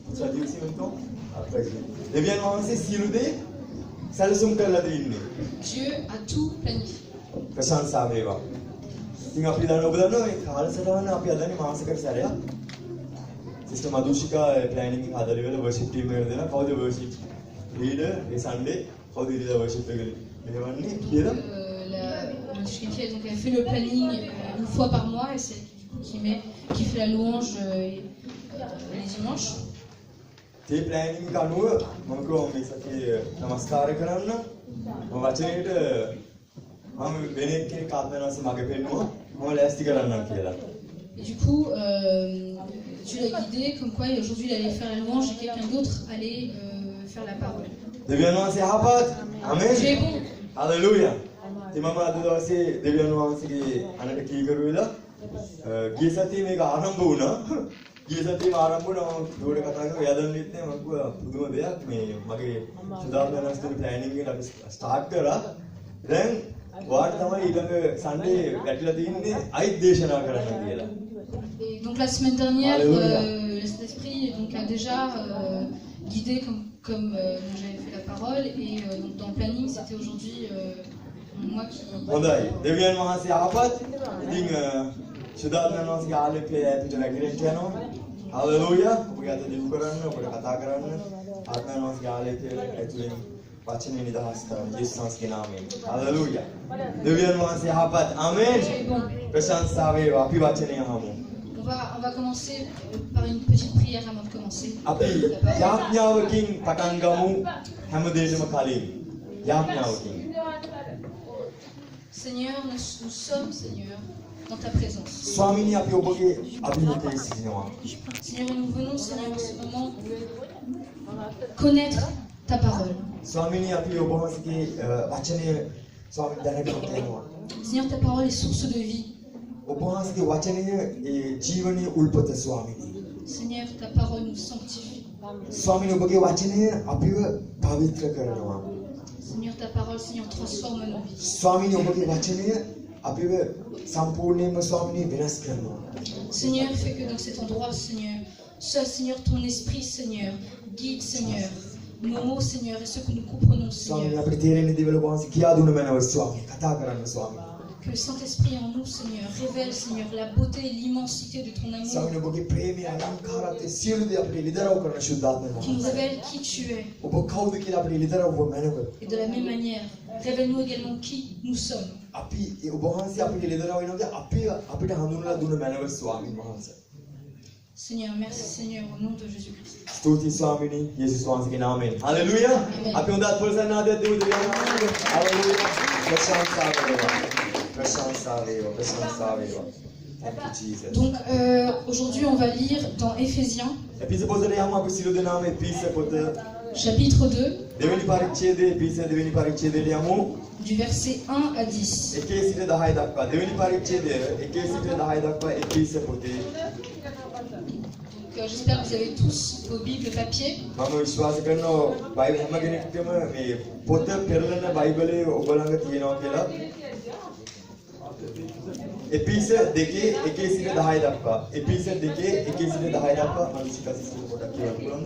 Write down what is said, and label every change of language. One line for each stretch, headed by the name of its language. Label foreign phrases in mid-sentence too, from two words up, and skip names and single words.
Sinhala: සජීව සිමෙන්තෝ අප්‍රයි. දෙවියන් වහන්සේ සියලු දේ සැලසුම් කරලා දෙන්නේ.
French: Dieu a tout planifié.
Sinhala: ප්‍රශංසා වේවා. ඉතින් අපි දන්නවා ඔබ දන්නවා මේ කාලසටහන අපි හදන්නේ මාසයකට සැරයක්. සිස්ටර් මදුෂිකා ප්ලෑනින් එක හදලා ඉවරලා
English: worship team
Sinhala: එකට දෙනවා. කවුද
English: worship leader
Sinhala: මේ සන්ඩේ? කවුද ඉරිදා වර්ෂිප් එක මෙහෙවන්නේ කියලා?
French: Donc elle fait le planning une fois par mois et c'est qui fait la louange les dimanches.
Sinhala: මේ ප්ලෑනින් එක අනුව මම කිව්වා මේ සතියේ නමස්කාර කරන්න මම වචනේට මම වෙන කෙනෙක් ආත්මනාස මගේ පෙන්නුවා මම ලෑස්ති කරන්නම් කියලා.
French: Et du coup, Dieu l'a guidé comme quoi aujourd'hui il allait faire la louange et quelqu'un d'autre allait faire la parole.
Sinhala: දෙවියන් වහන්සේ යහපත්. ආමේන්.
French: Dieu est bon.
Sinhala: හalleluya. ඉතින් මම අද දවසේ දෙවියන් වහන්සේගේ අනට කීකරු වෙලා ගිය සතියේ මේක ආරම්භ වුණා. ගිය සතියේ ආරම්භ වුණා මම දුවට කතා කරලා යදන්නෙත් නෑ මම කිව්වා පුදුම දෙයක් මේ මගේ සුදානස්තුගේ ප්ලෑනින් එක අපි ස්ටාර්ට් කරා. දැන් වාට තමයි ඊළඟ සන්ඩේ වැටිලා තින්නේ අයිත් දේශනා කරන්න කියලා.
French: Et donc la semaine dernière, le Saint-Esprit donc, a déjà guidé comme j'avais fait la parole et donc dans le planning c'était aujourd'hui moi qui...
Sinhala: හොඳයි. දෙවියන් වහන්සේ යහපත්. ඉතින් සුදානන් වහන්සේගේ ආලේපය ඇතුළට නැගිටින්න යනවා. හalleluya. ඔබ අද දිනු කරන්න ඔබට කතා කරන්න ආත්මයන් වහන්සේගේ ආලේපය ඇතුළෙන් වචනේ නිදහස් කරන්න යේසුස් වහන්සේගේ නාමයෙන්. හalleluya. දෙවියන් වහන්සේ යහපත්. ආමේන්. ප්‍රශංසා වේවා. අපි වචනේ අහමු.
French: On va commencer par une petite prière avant de commencer.
Sinhala: අපි යාඥාවකින් පටන් ගමු හැමදේටම කලින්. යාඥාවකින්.
French: Seigneur, nous sommes, Seigneur, dans ta présence.
Sinhala: ස්වාමීනි අපි ඔබගේ අභිමුඛයේ සිටිනවා.
French: Seigneur, nous venons, Seigneur, en ce moment connaître ta parole.
Sinhala: ස්වාමීනි අපි ඔබ වහන්සේගේ වචනය ස්වාමීනි දැනගන්න යනවා.
French: Seigneur, ta parole est source de vie.
Sinhala: ඔබ වහන්සේගේ වචනය ඒ ජීවනයේ උල්පත ස්වාමීනි.
French: Seigneur, ta parole nous sanctifie.
Sinhala: ස්වාමීනි ඔබගේ වචනය අපිව පවිත්‍ර කරනවා.
French: Seigneur, ta parole, Seigneur, transforme nos vies.
Sinhala: ස්වාමීනි ඔබගේ වචනය අපිව සම්පූර්ණයෙන්ම ස්වාමීනි වෙනස් කරනවා.
French: Seigneur, fais que dans cet endroit, Seigneur, sois, Seigneur, ton esprit, Seigneur, guide, Seigneur, nos mots, Seigneur, et ce que nous comprenons,
Sinhala: ස්වාමීනි
French: Seigneur.
Sinhala: අපිට තේරෙන්නේ දේවල් ඔබ වහන්සේ කියා දුන්න මැනව ස්වාමීනි කතා කරන්න ස්වාමීනි.
French: Que le Saint-Esprit en nous, Seigneur, révèle, Seigneur, la beauté et l'immensité de ton amour.
Sinhala: ස්වාමීනි ඔබගේ ප්‍රේමය අලංකාරත්වය සියලු දේ අපිට ලිදරව් කරන ශුද්ධාත්ම
French: Qui nous
Sinhala: වහන්සේ.
French: révèle qui tu es.
Sinhala: ඔබ කවුද කියලා අපිට ලිදරව් මැනව.
French: Et de la même manière, révèle-nous également qui nous sommes.
Sinhala: අපි ඔබ වහන්සේ අපිට ලිදරව් වෙනවාද අපිට හඳුන්වලා දුන්න මැනව ස්වාමීන් වහන්සේ.
French: Seigneur, merci Seigneur, au nom de Jésus-Christ.
Sinhala: ස්තුතියි ස්වාමීනි යේසුස් වහන්සේගේ නාමයෙන්. හalleluya. අපි හොඳත් පොල්සන්නාදයක් දෙමු දෙවියන් වහන්සේට. හalleluya. ප්‍රශංසා වේවා. ප්‍රශංසා වේවා. ප්‍රශංසා වේවා.
English: Thank you Jesus.
French: Donc aujourd'hui on va lire dans Éphésiens,
Sinhala: එපිස පොතේ යමු අපි සිළු දෙනාම එපිස පොත
French: chapitre 2,
Sinhala: දෙවෙනි පරිච්ඡේදයේ එපිස දෙවෙනි පරිච්ඡේදයට යමු.
French: du verset 1 à 10.
Sinhala: 1 සිට 10 දක්වා දෙවෙනි පරිච්ඡේදය 1 සිට 10 දක්වා එපිස පොතේ
French: J'espère que vous avez tous vos Bibles papier.
Sinhala: මම විශ්වාස කරනවා බයිබල් හැම කෙනෙක්ටම මේ පොත පෙරලන බයිබලයේ ඔබ ළඟ තියෙනවා කියලා. එපිස 2 1 සිට 10 දක්වා එපිස 2 1 සිට 10 දක්වා අනිසිකසිත පොඩක් කියවන්න පුළුවන්ද?